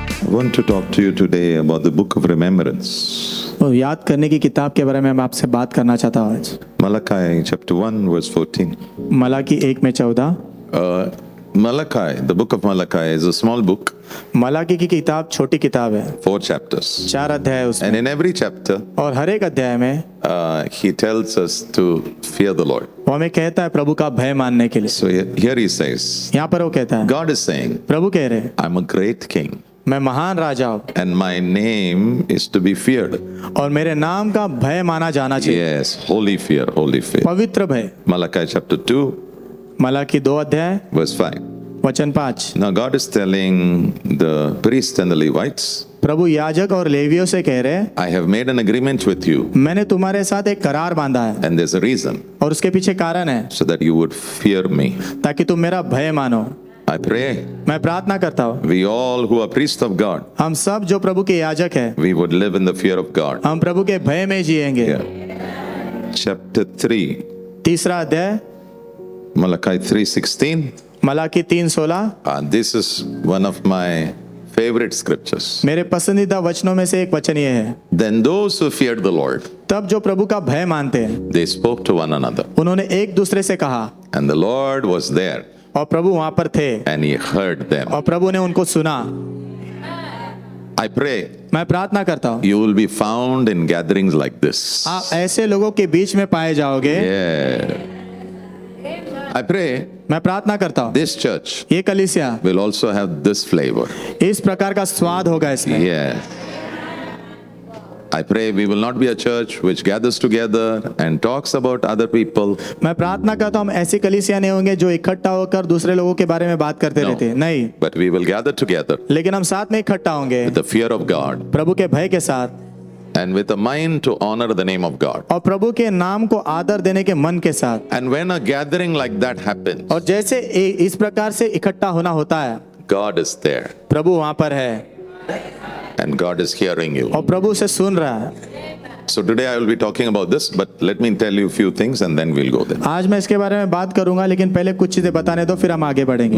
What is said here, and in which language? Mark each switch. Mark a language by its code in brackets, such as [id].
[en] want to talk to you today about the book of remembrance. [hi] तो याद करने की किताब के बारे में मैं आपसे बात करना चाहता हूँ आज। [en] Malachi chapter 1 verse 14. [hi] Malachi 1:14। [en] Malachi, the book of Malachi is a small book, [hi] Malachi की किताब छोटी किताब है, [en] 4 chapters. [hi] 4 अध्याय है उसमें, [en] And in every chapter, [hi] और हर एक अध्याय में [en] he tells us to fear the Lord. [hi] वो हमें कहता है प्रभु का भय मानने के लिए। [en] So here he says, [hi] यहाँ पर वो कहता है, [en] God is saying, [hi] प्रभु कह रहे हैं, [en] I'm a great king [hi] मैं महान राजा हूँ [en] and my name is to be feared. [hi] और मेरे नाम का भय माना जाना चाहिए। [en] Yes, holy fear, holy fear. [hi] पवित्र भय। [en] Malachi chapter 2 [hi] मलाकी 2 अध्याय [en] verse 5. [hi] वचन 5। [en] Now God is telling the priests and the Levites, [hi] प्रभु याजक और लेवियों से कह रहे हैं, [en] I have made an agreement with you [hi] मैंने तुम्हारे साथ एक करार बांधा है [en] and there's a reason, [hi] और उसके पीछे कारण है, [en] so that you would fear me. [hi] ताकि तुम मेरा भय मानो। [en] I pray [hi] मैं प्रार्थना करता हूँ [en] we all who are priests of God, [hi] हम सब जो प्रभु के याजक हैं, [en] we would live in the fear of God. [hi] हम प्रभु के भय में जिएंगे। [en] Yeah. Chapter 3, [hi] तीसरा अध्याय [en] Malachi 3:16. [hi] Malachi 3:16 [en] This is one of my favorite scriptures. [hi] मेरे पसंदीदा वचनों में से एक वचन ये है, [en] Then those who feared the Lord, [hi] तब जो प्रभु का भय मानते हैं [en] they spoke to one another. [hi] उन्होंने एक दूसरे से कहा, [en] And the Lord was there [hi] और प्रभु वहां पर थे [en] and he heard them. [hi] और प्रभु ने उनको सुना। [en] I pray [hi] मैं प्रार्थना करता हूँ [en] you will be found in gatherings like this. [hi] आप ऐसे लोगों के बीच में पाए जाओगे। [en] Yeah. I pray [hi] मैं प्रार्थना करता हूँ [en] this church [hi] ये कलीसिया [en] will also have this flavor. [hi] इस प्रकार का स्वाद होगा इसमें। Yeah. [en] I pray we will not be a church which gathers together and talks about other people. [hi] मैं प्रार्थना करता हूँ हम ऐसी कलीसिया नहीं होंगे जो इकट्ठा होकर दूसरे लोगों के बारे में बात करते रहते हैं, नहीं, [en] But we will gather together [hi] लेकिन हम साथ में इकट्ठा होंगे [en] with the fear of God [hi] प्रभु के भय के साथ [en] and with a mind to honor the name of God. [hi] और प्रभु के नाम को आदर देने के मन के साथ। [en] And when a gathering like that happens, [hi] और जैसे इस प्रकार से इकट्ठा होना होता है, [en] God is there [hi] प्रभु वहां पर है [en] and God is hearing you. [hi] और प्रभु उसे सुन रहा है। [en] So today I will be talking about this, but let me tell you a few things and then we'll go there. [hi] आज मैं इसके बारे में बात करूंगा, लेकिन पहले कुछ चीजें बताने दो, फिर हम आगे बढ़ेंगे।